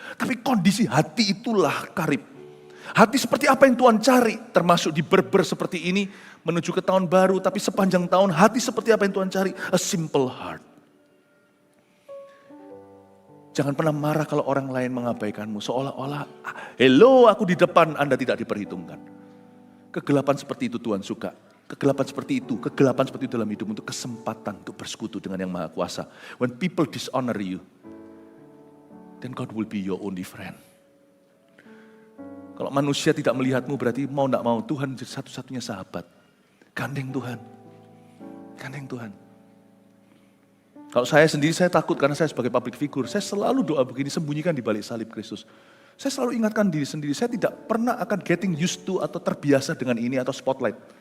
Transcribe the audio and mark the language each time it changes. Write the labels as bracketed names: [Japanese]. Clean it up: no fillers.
[Indonesian] Tapi kondisi hati itulah karib. Hati seperti apa yang Tuhan cari, termasuk di berber seperti ini, menuju ke tahun baru, tapi sepanjang tahun hati seperti apa yang Tuhan cari? [English] A simple heart. [Indonesian] Jangan pernah marah kalau orang lain mengabaikanmu, seolah-olah, hello aku di depan, Anda tidak diperhitungkan. Kegelapan seperti itu Tuhan suka. Kegelapan seperti itu dalam hidup untuk kesempatan untuk bersekutu dengan yang Maha Kuasa. [English] When people dishonor you, then God will be your only friend. [Indonesian] Kalau manusia tidak melihatmu berarti mau tidak mau Tuhan jadi satu-satunya sahabat. Gandeng Tuhan. Gandeng Tuhan. Kalau saya sendiri saya takut karena saya sebagai public figure. Saya selalu doa begini, sembunyikan di balik salib Kristus. Saya selalu ingatkan diri sendiri, saya tidak pernah akan [English] getting used to [Indonesian] atau terbiasa dengan ini atau spotlight.